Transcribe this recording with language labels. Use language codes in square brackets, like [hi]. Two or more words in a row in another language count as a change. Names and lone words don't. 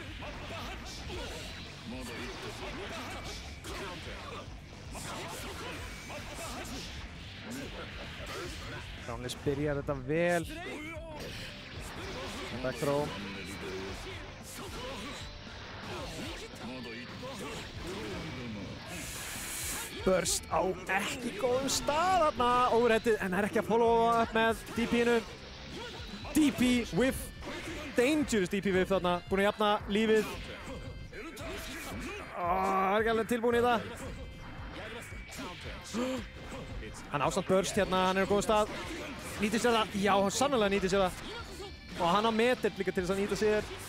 [is] Crownless byrjar þetta vel. Backthrow. Burst á ekki góðum stað þarna. Óreddið, en er ekki að followa upp með DP-inu. [en] DP whiff. Dangerous DP whiff þarna. [is] Búinn að jafna lífið. Er ekki alveg tilbúin í það. Hann ásamt burst hérna, hann er á góðum stað. Nýtir sér það, já, sannlega nýtir sér það. Og hann á meter líka til þess að nýta sér.